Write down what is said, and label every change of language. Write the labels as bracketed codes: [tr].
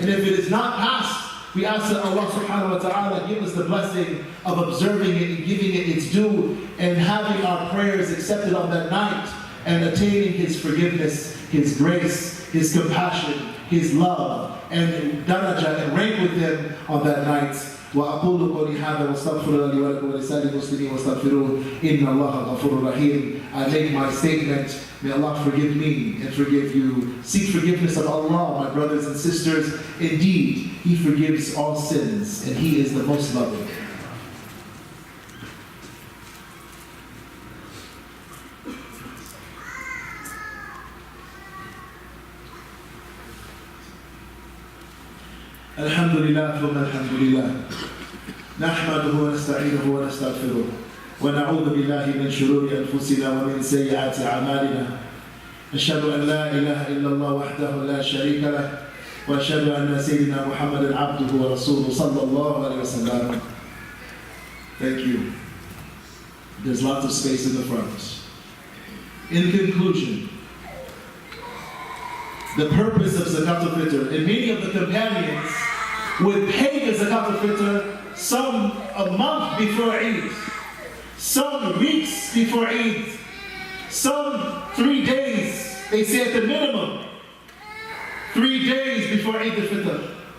[en] And if it is not passed, we ask that Allah Subhanahu wa Ta'ala give us the blessing of observing it and giving it its due and having our prayers accepted on that night and attaining His forgiveness, His grace, His compassion, His love, and daraja and rank with Him on that night. [ar] وأقول قولي هذا واستغفر الله لي ولكم ولسائر المسلمين واستغفروه إن الله غفور رحيم. [en] I make my statement. May Allah forgive me and forgive you. Seek forgiveness of Allah, my brothers and sisters. Indeed, He forgives all sins, and He is the most loving. [ar] الحمد لله ثم الحمد لله نحمده ونستعينه ونستغفره ونعوذ بالله من شرور أنفسنا ومن سيئات أعمالنا أشهد أن لا إله إلا الله وحده لا شريك له وأشهد أن سيدنا محمدا عبده ورسوله صلى الله عليه وسلم. [en] Thank you. There's lots of space in the front. In conclusion, the purpose of Zakat al-Fitr, and many of the companions would pay the Zakat al-Fitr some a month before Eid, some weeks before Eid, some 3 days, they say at the minimum, 3 days before Eid al-Fitr.